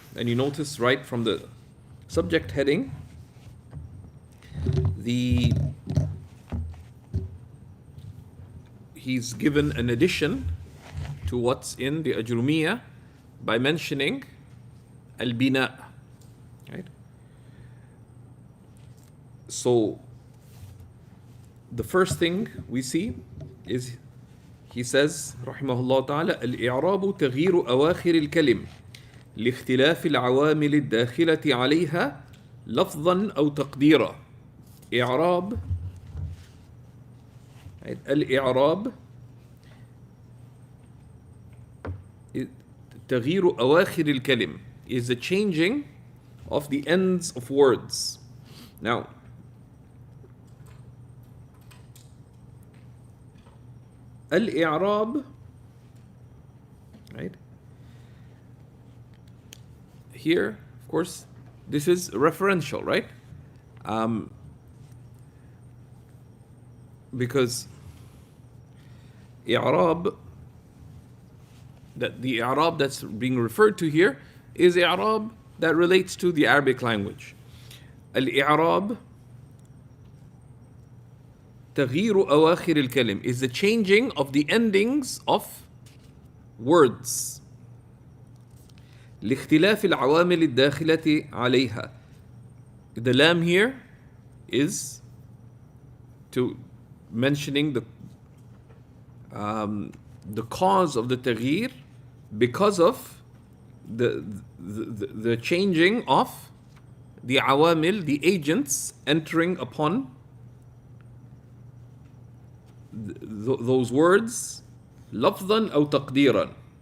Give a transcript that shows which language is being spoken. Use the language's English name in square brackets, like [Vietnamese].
[English] And you notice right from the subject heading, he's given an addition to what's in the Ajrumiyya by mentioning al-Bina. Right? So the first thing we see is he says [Arabic] رحمه الله تعالى الإعراب تغيير أواخر الكلم لاختلاف العوامل الداخلة عليها لفظا أو تقديرا. إعراب, الإعراب تغيير أواخر الكلم [English] is the changing of the ends of words. Now, al-I'rab, right? Here, of course, this is referential, right? Because I'rab, that the I'rab that's being referred to here is I'rab that relates to the Arabic language. Al-I'rab [Arabic] تغيير أواخر الكلم [English] is the changing of the endings of words. [Arabic] لاختلاف العوامل الداخلة عليها. [English] The lam here is to mentioning the cause of the تغيير because of the changing of the awamil, the agents entering upon those words, [Arabic] لفظا أو تقديرا.